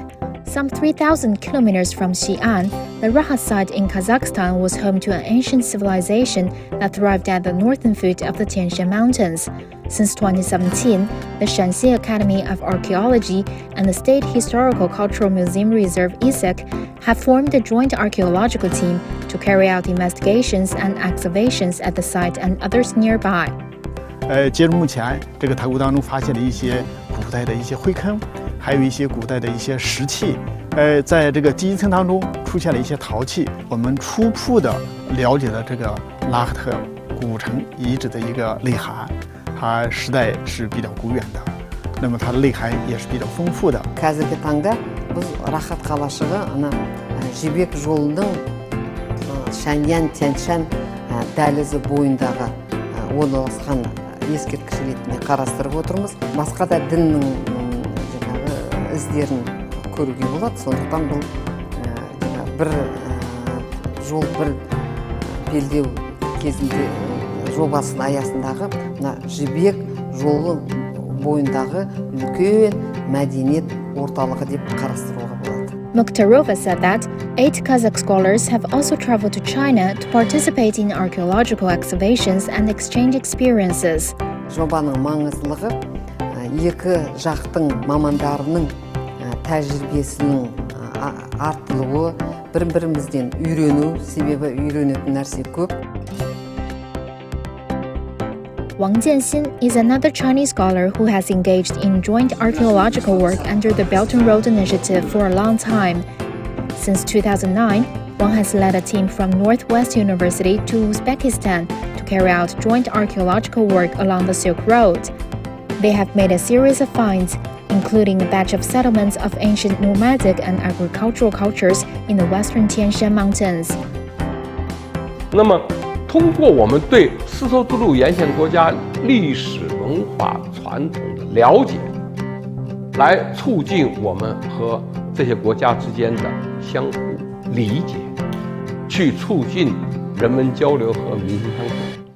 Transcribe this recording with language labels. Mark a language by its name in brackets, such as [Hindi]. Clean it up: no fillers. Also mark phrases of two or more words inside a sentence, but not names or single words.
[English] Some 3,000 kilometers from Xi'an, the Raha site in Kazakhstan was home to an ancient civilization that thrived at the northern foot of the Tian Shan Mountains. Since 2017, the Shanxi Academy of Archaeology and the State Historical Cultural Museum Reserve (ISEC) have formed a joint archaeological team to carry out investigations and excavations at the site and others nearby. [Chinese] 截至目前，这个考古当中发现了一些古代的一些灰坑，还有一些古代的一些石器。在这个第一层当中出现了一些陶器，我们初步的了解了这个拉赫特古城遗址的一个内涵，它时代是比较古远的，那么它的内涵也是比较丰富的。 [Kazakh] қазіргі таңда біз рахат қалашығы ана жібек жолының шаньян тяньшан дәлізі бойындағы орналасқан ескерткіш ретінде қарастырып отырмыз. Басқа да діннің іздерін көруге болады. Сондықтан бұл бір жол бір белдеу кезінде жобасының аясындағы мына жібек жолы бойындағы үлкен мәдениет орталығы деп қарастыруға болады. [English] Mukhtarova said that 8 Kazakh scholars have also traveled to China to participate in archaeological excavations and exchange experiences. [Kazakh] Жобаның маңыздылығы екі жақтың мамандарының тәжірибесінің артылуы, бір-бірімізден үйрену, себебі үйренетін нәрсе көп. [English] Wang Jianxin is another Chinese scholar who has engaged in joint archaeological work under the Belt and Road Initiative for a long time. Since 2009, Wang has led a team from Northwest University to Uzbekistan to carry out joint archaeological work along the Silk Road. They have made a series of finds, including a batch of settlements of ancient nomadic and agricultural cultures in the western Tian Shan Mountains. [Chinese] 那么通过我们对丝绸之路沿线国家历史文化传统的了解，来促进我们和这些国家之间的相互理解，去促进人们交流和民心相通。